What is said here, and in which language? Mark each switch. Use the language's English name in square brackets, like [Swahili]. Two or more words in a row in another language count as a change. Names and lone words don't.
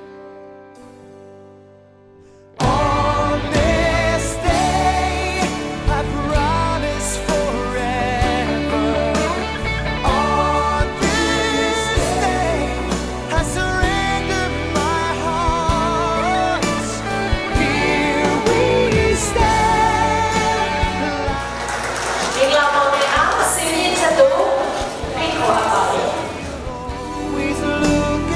[English] On this day, I promise forever. On this day, I surrender my heart. Here we stand. [Burmese] ဒီလောက်ပါနဲ့အားစီးရင်ချက်တို့ဖိတ်ခေါ်ပါမယ် [English] Always look